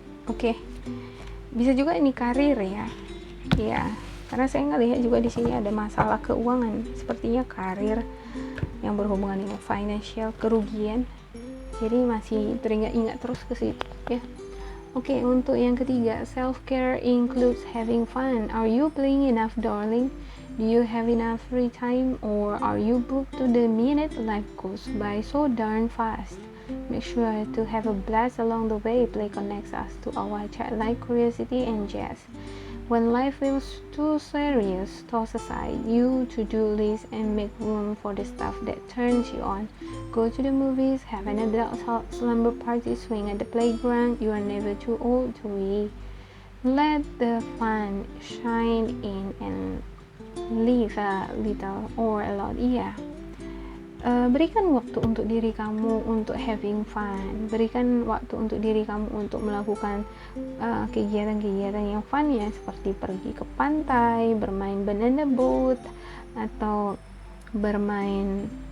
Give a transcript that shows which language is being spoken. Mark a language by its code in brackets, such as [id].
[id] Oke. Bisa juga ini karir ya. Ya, karena saya ngelihat juga di sini ada masalah keuangan, sepertinya karir yang berhubungan dengan financial, kerugian. Jadi masih teringat-ingat terus ke situ ya. [en] Oke, untuk yang ketiga, self-care includes having fun. Are you playing enough, darling? Do you have enough free time, or are you booked to the minute? Life goes by so darn fast. Make sure to have a blast along the way. Play connects us to our childlike curiosity and jazz. When life feels too serious, toss aside your to-do list and make room for the stuff that turns you on. Go to the movies, have an adult slumber party, swing at the playground. You are never too old to be. Let the fun shine in and live a little or a lot. [id] Iya. Berikan waktu untuk diri kamu untuk having fun. Berikan waktu untuk diri kamu untuk melakukan kegiatan-kegiatan yang fun ya, seperti pergi ke pantai, bermain banana boat, atau bermain